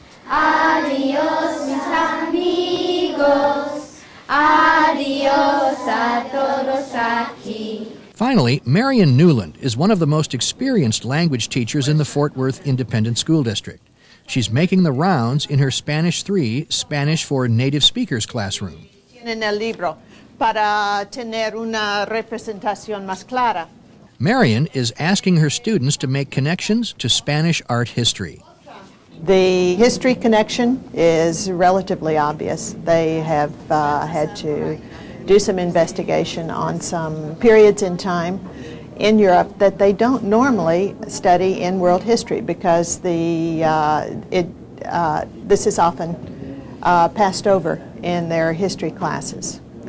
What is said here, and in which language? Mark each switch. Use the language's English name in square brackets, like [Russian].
[Spanish] Adiós mis amigos. Adiós a todos aquí. [English] Finally, Marion Newland is one of the most experienced language teachers in the Fort Worth Independent School District. She's making the rounds in her Spanish 3, Spanish for Native Speakers classroom. [Spanish] En el libro para tener una representación más clara. [English] Marion is asking her students to make connections to Spanish art history. The history connection is relatively obvious. They have had to do some investigation on some periods in time in Europe that they don't normally study in world history because this is often passed over in their history classes.